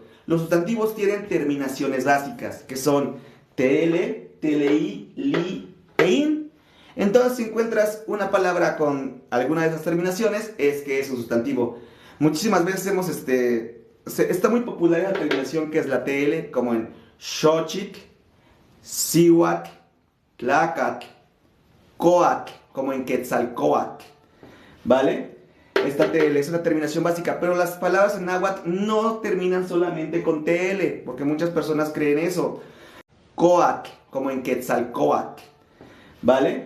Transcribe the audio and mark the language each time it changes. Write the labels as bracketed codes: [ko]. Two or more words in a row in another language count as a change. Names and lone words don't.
[es] Los sustantivos tienen terminaciones básicas, que son TL, TLI, li e in. Entonces, si encuentras una palabra con alguna de esas terminaciones, es que es un sustantivo. Muchísimas veces está muy popular la terminación que es la TL, como en xochitl, [nah] cihuatl, tlacatl, coatl, [es] como en Quetzalcóatl, ¿vale? Esta TL es una terminación básica, pero las palabras en náhuatl no terminan solamente con TL, porque muchas personas creen eso. Coatl, como en Quetzalcóatl, ¿vale?